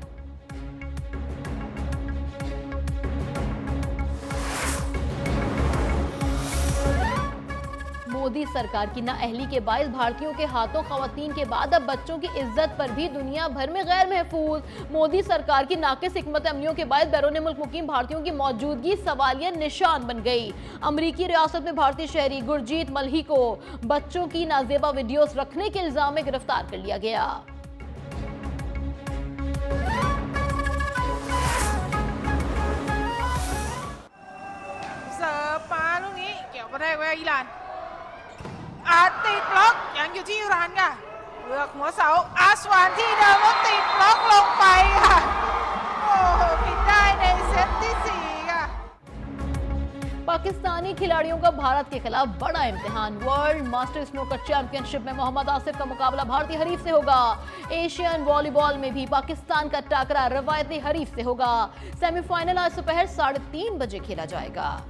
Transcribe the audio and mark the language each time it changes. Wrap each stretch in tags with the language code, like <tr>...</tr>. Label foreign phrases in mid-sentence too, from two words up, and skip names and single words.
<ur>مودی سرکار کی نااہلی کے باعث بھارتیوں کے ہاتھوں خواتین کے بعد اب بچوں کی عزت پر بھی دنیا بھر میں غیر محفوظ. مودی سرکار کی ناقص حکمت عملیوں کے باعث بیرون ملک مقیم بھارتیوں کی موجودگی سوالیہ نشان بن گئی. امریکی ریاست میں بھارتی شہری گرجیت ملہی کو بچوں کی نازیبا ویڈیوز رکھنے کے الزام میں گرفتار کر لیا گیا.</ur> <th>ติดบล็อกยังอยู่ที่อิหร่านค่ะเลือกหัวเสาอาสวานที่เดิมแล้วติดบล็อกลงไปค่ะโอ้โหผิดได้ในเซตที่ 4ค่ะ</th> <ur>پاکستانی کھلاڑیوں کا بھارت کے خلاف بڑا امتحان. ورلڈ ماسٹر سنوکر چیمپئن شپ میں محمد آصف کا مقابلہ بھارتی حریف سے ہوگا. ایشین والی بال میں بھی پاکستان کا ٹاکرا روایتی حریف سے ہوگا. سیمی فائنل آج دوپہر 3:30 بجے کھیلا جائے گا.</ur>